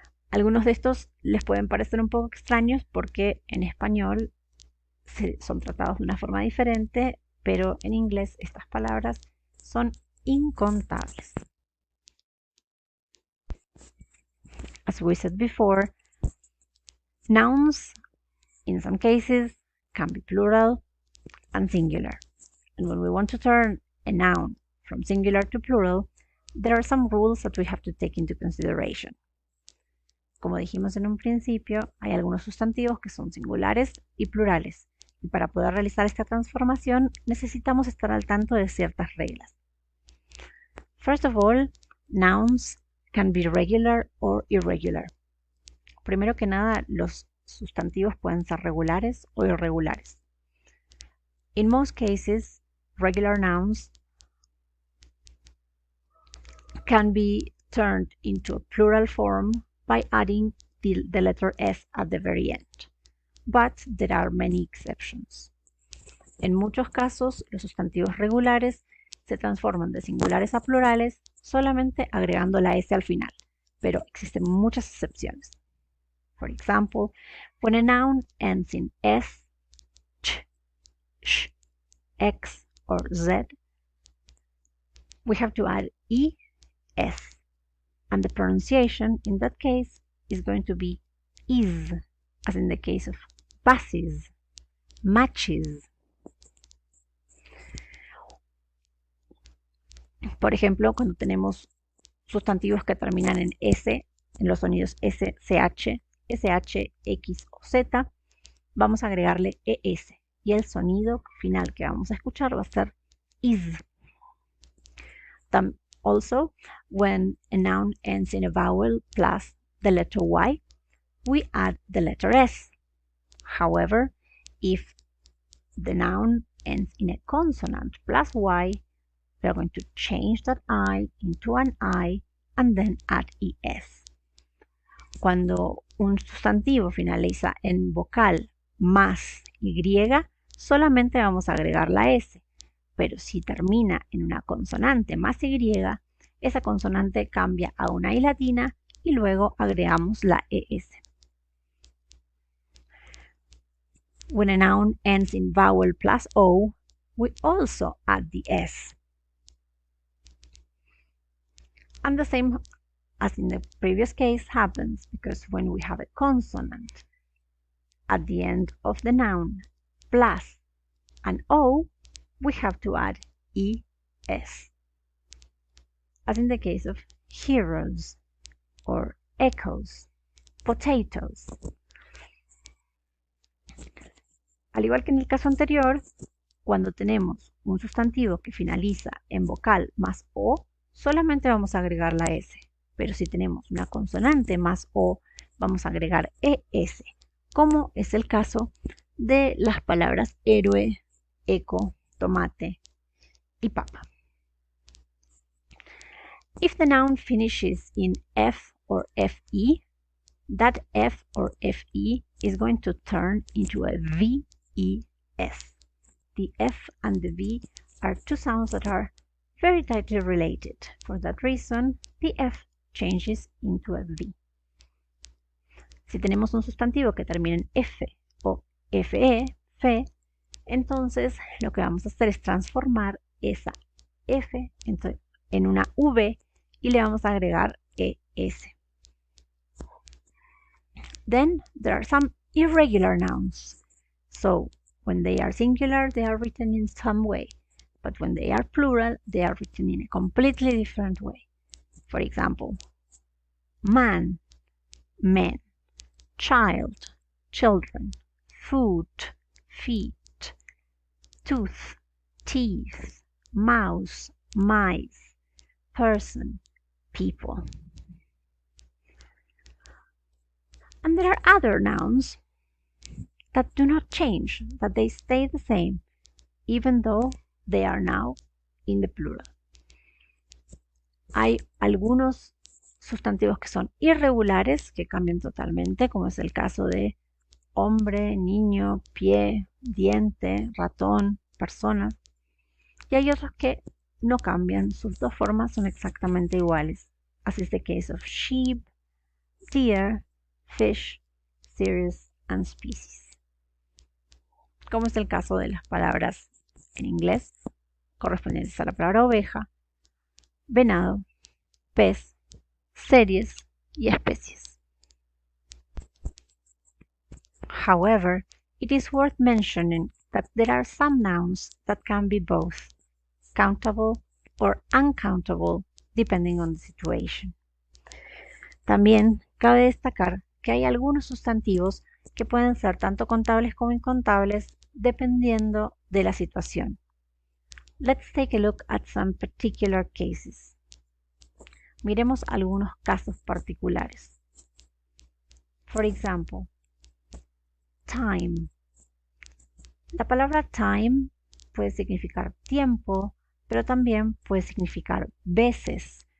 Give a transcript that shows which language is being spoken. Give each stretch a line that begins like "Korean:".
Spanish: Algunos de estos les pueden parecer un poco extraños porque en español son tratados de una forma diferente, pero en inglés estas palabras son incontables.
English: As we said before, nouns in some cases can be plural and singular. And when we want to turn a noun from singular to plural, there are some rules that we have to take into consideration.
Spanish: Como dijimos en un principio, hay algunos sustantivos que son singulares y plurales. Y para poder realizar esta transformación necesitamos estar al tanto de ciertas reglas.
English: First of all, nouns can be regular or irregular.
Spanish: Primero que nada, los sustantivos pueden ser regulares o irregulares.
English: In most cases, regular nouns can be turned into a plural form by adding the letter S at the very end. But there are many exceptions.
Spanish: En muchos casos, los sustantivos regulares se transforman de singulares a plurales solamente agregando la S al final, pero existen muchas excepciones.
English: For example, when a noun ends in S, ch, sh, x, or z, we have to add es, and the pronunciation in that case is going to be is, as in the case of buses, matches.
Spanish: Por ejemplo, cuando tenemos sustantivos que terminan en S, en los sonidos S, CH, SH, X o Z, vamos a agregarle ES. Y el sonido final que vamos a escuchar va a ser is.
English: Also, when a noun ends in a vowel plus the letter Y, we add the letter S. However, if the noun ends in a consonant plus Y, we are going to change that I into an I and then add ES.
Spanish: Cuando un sustantivo finaliza en vocal más Y, solamente vamos a agregar la S. Pero si termina en una consonante más Y, esa consonante cambia a una I latina y luego agregamos la ES.
English: When a noun ends in vowel plus O, we also add the S. And the same as in the previous case happens because when we have a consonant at the end of the noun plus an O, we have to add ES. As in the case of heroes or echoes, potatoes.
Spanish: Al igual que en el caso anterior, cuando tenemos un sustantivo que finaliza en vocal más O, solamente vamos a agregar la S. Pero si tenemos una consonante más O, vamos a agregar ES, como es el caso de las palabras héroe, eco, tomate y papa.
English: If the noun finishes in F or FE, that F or FE is going to turn into a VES. The F and the V are two sounds that are very tightly related. For that reason, the F changes into a V.
Spanish: Si tenemos un sustantivo que termina en F o FE, fe, entonces lo que vamos a hacer es transformar esa F en una V y le vamos a agregar ES.
English: Then there are some irregular nouns. So when they are singular, they are written in some way. But when they are plural, they are written in a completely different way. For example, man, men, child, children, food, feet, tooth, teeth, mouse, mice, person, people. And there are other nouns that do not change, that they stay the same, even though they are now in the plural.
Spanish: Hay algunos sustantivos que son irregulares, que cambian totalmente, como es el caso de hombre, niño, pie, diente, ratón, persona. Y hay otros que no cambian, sus dos formas son exactamente iguales.
English: As is the case of sheep, deer, fish, series, and species.
Spanish: Como es el caso de las palabras en inglés correspondientes a la palabra oveja, venado, pez, series y especies.
English: However, it is worth mentioning that there are some nouns that can be both countable or uncountable depending on the situation.
Spanish: También cabe destacar que hay algunos sustantivos que pueden ser tanto contables como incontables dependiendo de la situación.
English: Let's take a look at some particular cases.
Spanish: Miremos algunos casos particulares.
English: For example, time.
Spanish: La palabra time puede significar tiempo, pero también puede significar veces.